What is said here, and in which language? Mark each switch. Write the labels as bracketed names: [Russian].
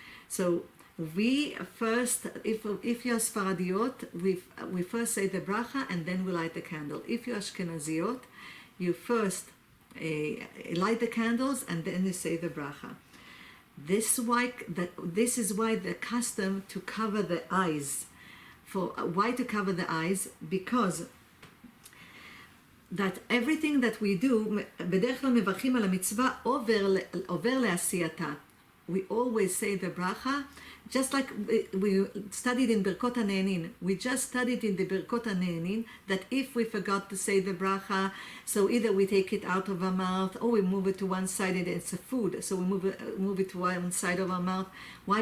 [English] So we first, if you're Sfaradiot, we first say the bracha, and then we light the candle. If you're Ashkenaziot, you first light the candles, and then you say the bracha. This is why the custom to cover the eyes. Why to cover the eyes? Because that everything that we do, [Hebrew] בדרך כלל מברכים על המצווה עובר לעשייתה. [English] We always say the bracha, just like we studied in Berachot HaNe'enin. We just studied in the Berachot HaNe'enin that if we forgot to say the bracha, so either we take it out of our mouth or we move it to one side, and it's a food, so we move it to one side of our mouth. Why?